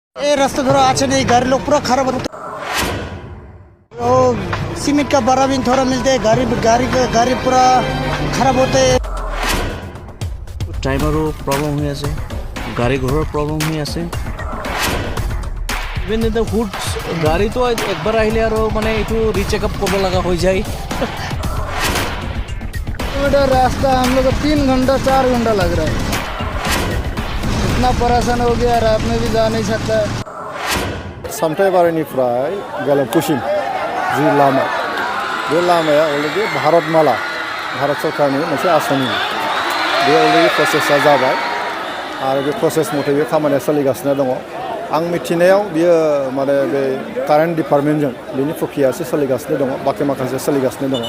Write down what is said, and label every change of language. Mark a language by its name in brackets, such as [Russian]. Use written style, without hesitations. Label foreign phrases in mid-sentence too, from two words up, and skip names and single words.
[Hindi] ये रास्ता थोड़ा अच्छा नहीं, गाड़ी लोग पूरा खराब होता है। सीमेंट का बड़ा भी थोड़ा मिलते है, गाड़ी पूरा खराब होते है। [Assamese] টাইমাৰো প্ৰব্লেম হৈ আছে, গাড়ী ঘৰৰ প্ৰব্লেম হৈ আছে। ইভেন এতিয়া হুড গাড়ীটো একবাৰ আহিলে আৰু মানে এইটো ৰিচেকআপ কৰিব লগা হৈ যায়। [Hindi] रास्ता हम लोग को 3 घंटा 4 घंटा लग रहा है। इतना परेशान हो गया, रात में भी जा नहीं सकता। [Bodo] Syamtaibariनिफ्राय गेलेफुसिम जि लामा, बे लामाया अलरेडि भारतमाला, भारत सरकारनि मोनसे आसामनि बे अलरेडि प्रसेसा जाबाय आरो बे प्रसेस मथे बे खामानिया सोलिगासिनो दङ। आं मिथिनायाव बियो माने बे [English] current departmentजों [Bodo] बेनि प्रक्रियासो सोलिगासिनो दङ, बाखि माखासे सोलिगासिनो दङ।